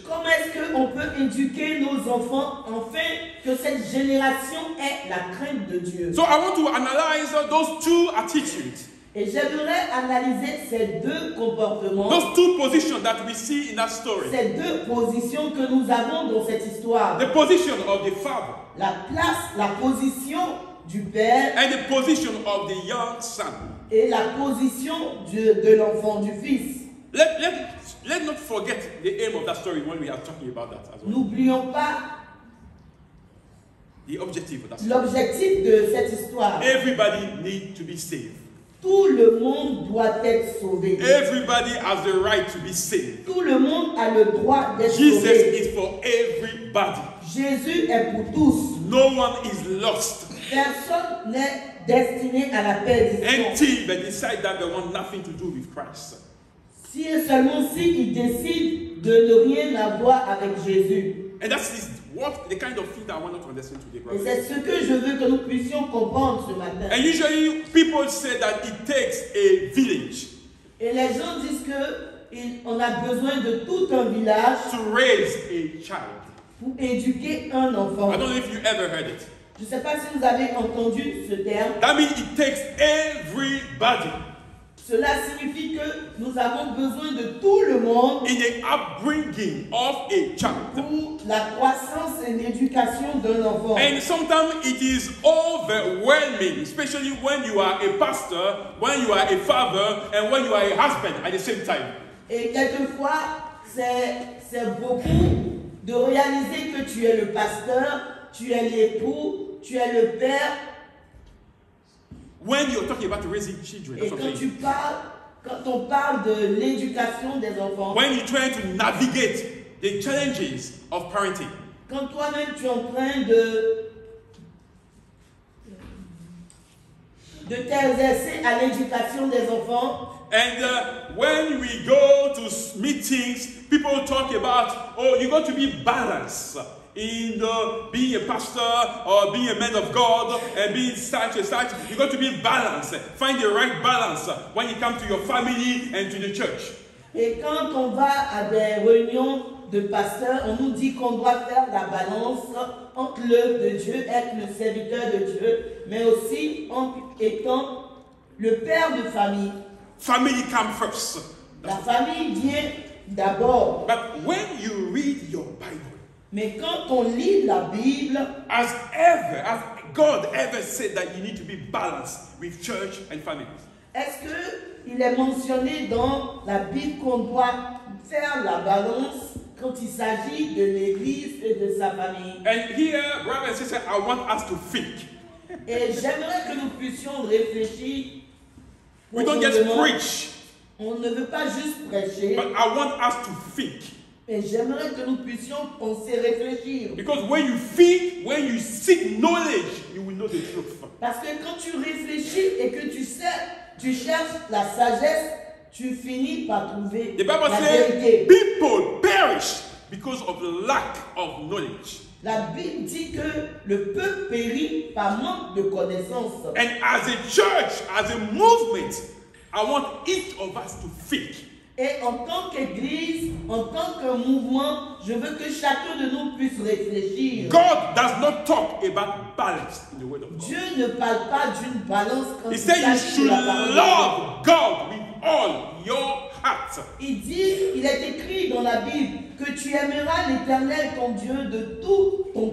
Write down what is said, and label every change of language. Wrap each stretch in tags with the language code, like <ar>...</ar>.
<fr>Comment est-ce qu'on peut éduquer nos enfants afin que cette génération ait la crainte de Dieu?</fr> <en>So I want to analyze those two attitudes,</en> <fr>Et j'aimerais analyser ces deux comportements,</fr> <en>those two positions that we see in that story.</en> <fr>ces deux positions que nous avons dans cette histoire.</fr> <en>The position of the father</en> <fr>La place, la position du père</fr> <en>and the position of the young son.</en> <fr>et la position de l'enfant, du fils.</fr> <en>Let's not forget the aim of that story when we are talking about that as well.</en> <fr>N'oublions pas</fr> <en>The objective of that story.</en> <fr>l'objectif de cette histoire.</fr> <en>Everybody needs to be saved.</en> <fr>Tout le monde doit être sauvé.</fr> <en>Everybody has the right to be saved.</en> <fr>Tout le monde a le droit d'être</fr> <en>Jesus</en> <fr>sauvé.</fr> <en>is for everybody.</en> <fr>Jésus est pour tous.</fr> <en>No one is lost</en> <fr>Personne n'est destiné à la perdition.</fr> <en>until they decide that they want nothing to do with Christ.</en> <fr>Si et seulement s'ils décident de ne rien avoir avec Jésus.</fr> <en>And that's the kind of thing that I want us to understand today,</en> <fr>Et</fr> <en>brothers.</en> <fr>c'est ce que je veux que nous puissions comprendre ce matin.</fr> <en>And usually people say that it takes a village</en> <fr>Et les gens disent qu'on a besoin de tout un village</fr> <en>to raise a child.</en> <fr>pour éduquer un enfant.</fr> <en>I don't know if you ever heard it.</en> <fr>Je ne sais pas si vous avez entendu ce terme.</fr> <en>That means it takes everybody</en> <fr>Cela signifie que nous avons besoin de tout le monde</fr> <en>in the upbringing of a child.</en> <fr>pour la croissance et l'éducation d'un enfant.</fr> <en>And sometimes it is overwhelming, especially when you are a pastor, when you are a father, and when you are a husband at the same time.</en> <fr>Et quelquefois, c'est beaucoup de réaliser que tu es le pasteur, tu es l'époux, tu es le père.</fr> <en>When you're talking about raising children,</en> <fr>Et</fr> <en>that's what I'm saying.</en> <fr>quand on parle de l'éducation des enfants,</fr> <en>When you're trying to navigate the challenges of parenting,</en> <fr>quand toi-même tu es en train de t'exercer à l'éducation des enfants,</fr> <en>and when we go to meetings, people talk about, oh, you got to be balanced in being a pastor or being a man of God and being such and such. You got to be balanced. Find the right balance when it comes to your family and to the church.</en> <fr>et quand on va à des réunions de pasteurs, on nous dit qu'on doit faire la balance entre l'œuvre de Dieu, être le serviteur de Dieu, mais aussi en étant le père de famille.</fr> <en>Family comes first.</en> <fr>La famille vient d'abord.</fr> <en>But when you read your Bible,</en> <fr>Mais quand on lit la Bible,</fr> <en>as God ever said that you need to be balanced with church and family.</en> <fr>est-ce qu'il est mentionné dans la Bible qu'on doit faire la balance quand il s'agit de l'Église et de sa famille?</fr> <en>And here, brothers and sisters, I want us to think.</en> <fr>Et j'aimerais que nous puissions réfléchir.</fr> <en>We don't just</en> <fr>profondément.</fr> <en>preach,</en> <fr>On ne veut pas juste prêcher,</fr> <en>but I want us to think.</en> <fr>mais j'aimerais que nous puissions penser, réfléchir.</fr> <en>Because when you think, when you seek knowledge, you will know the truth.</en> <fr>Parce que quand tu réfléchis et que tu sais, tu cherches la sagesse, tu finis par trouver</fr> <en>The Bible</en> <fr>la</fr> <en>says</en> <fr>vérité.</fr> <en>people perish because of the lack of knowledge.</en> <fr>La Bible dit que le peuple périt par manque de connaissances.</fr> <en>And as a church, as a movement, I want each of us to think.</en> <fr>Et en tant qu'Église, en tant que mouvement, je veux que chacun de nous puisse réfléchir.</fr> <en>God does not talk about balance in the word of God.</en> <fr>Dieu ne parle pas d'une balance quand</fr> <en>He</en> <fr>il</fr> <en>said you</en> <fr>s'agit de</fr> <en>should</en> <fr>la parole de Dieu.</fr> <en>love God with all your heart.</en> <fr>Il est écrit dans la Bible que tu aimeras l'Éternel ton Dieu de tout ton</fr>